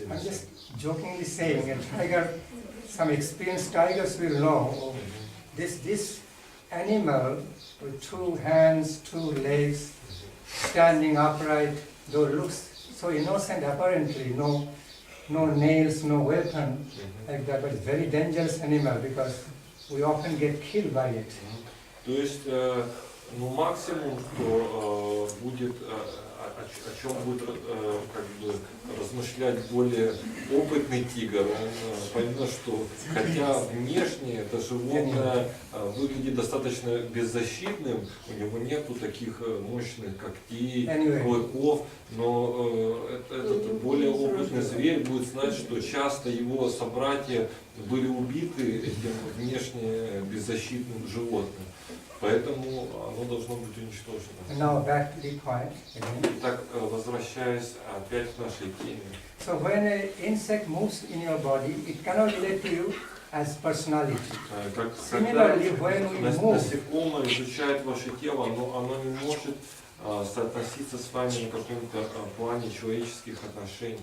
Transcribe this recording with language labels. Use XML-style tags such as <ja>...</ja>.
<en>I'm just jokingly saying, a tiger, some experienced tigers will know this animal with two hands, two legs, standing upright, though looks so innocent apparently, no nails, no weapon like that, but it's very dangerous animal because we often get killed by it.</en> <ru>То есть, ну максимум, что будет, о чем будет как бы размышлять более опытный тигр, он поймет, что хотя внешне это животное выглядит достаточно беззащитным, у него нету таких мощных когтей, клыков, но этот более опытный зверь будет знать, что часто его собратья были убиты этим внешне беззащитным животным. Поэтому оно должно быть уничтожено.</ru> <en>Now back to the point again.</en> <ru>Итак, возвращаясь опять к нашей теме.</ru> <en>So when an insect moves in your body, it cannot relate to you as personality. Similarly, when we move,</en> <ru>насекомое изучает ваше тело, оно не может соотноситься с вами на каком-то плане человеческих отношений.</ru>